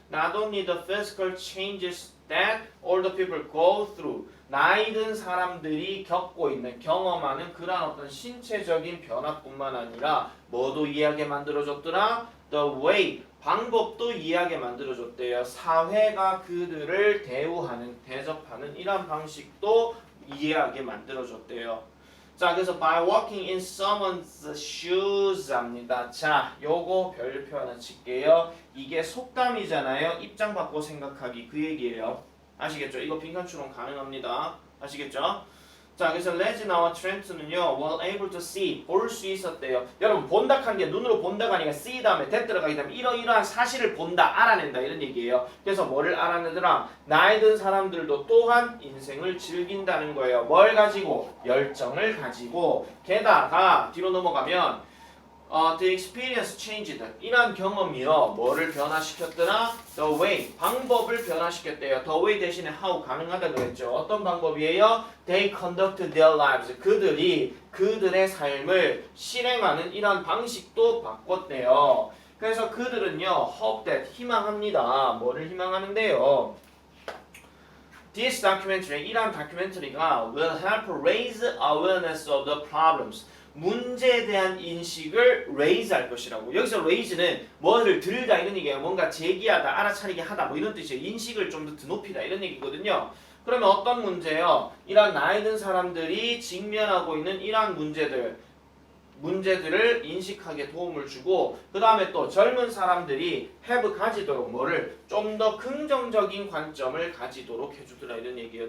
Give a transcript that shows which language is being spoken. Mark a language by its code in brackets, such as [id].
[en] Not only the physical changes that older people go through [ko] 나이 든 사람들이 겪고 있는 경험하는 그런 어떤 신체적인 변화뿐만 아니라 뭐도 이해하게 만들어줬더라? The way 방법도 이해하게 만들어줬대요. 사회가 그들을 대접하는 이런 방식도 이해하게 만들어줬대요. 자, 그래서 [en] by walking in someone's shoes입니다. [ko] 자, 요거 별표 하나 칠게요. 이게 속담이잖아요. 입장 바꿔 생각하기 그 얘기예요. 아시겠죠? 이거 빈칸 추론 가능합니다. 아시겠죠? 자, 그래서 레지나와 트렌트는요, [en] were able to see, [ko] 볼 수 있었대요. 여러분, 본다한 게 눈으로 본다가 아니라 see 다음에 that 들어가기 때문에 이러이러한 사실을 본다, 알아낸다 이런 얘기예요. 그래서 뭐를 알아내더라? 나이 든 사람들도 또한 인생을 즐긴다는 거예요. 뭘 가지고? 열정을 가지고. 게다가 뒤로 넘어가면 [en] the experience changed. [ko] 이런 경험이요. 뭐를 변화시켰더라? The way. 방법을 변화시켰대요. The way 대신에 how 가능하다 그랬죠. 어떤 방법이에요? [en] They conducted their lives. [ko] 그들이 그들의 삶을 실행하는 이런 방식도 바꿨대요. 그래서 그들은요. [en] hope that [ko] 희망합니다. 뭐를 희망하는데요? [en] This documentary, [ko] 이런 다큐멘터리가 [en] will help raise awareness of the problems. [ko] 문제에 대한 인식을 raise 할 것이라고. 여기서 raise는 뭐를 들다 이런 얘기예요. 뭔가 제기하다, 알아차리게 하다 뭐 이런 뜻이에요. 인식을 좀 더 드높이다 이런 얘기거든요. 그러면 어떤 문제요? 이러한 나이 든 사람들이 직면하고 있는 이러한 문제들을 인식하게 도움을 주고 그 다음에 또 젊은 사람들이 have 가지도록 뭐를 좀 더 긍정적인 관점을 가지도록 해주더라 이런 얘기예요.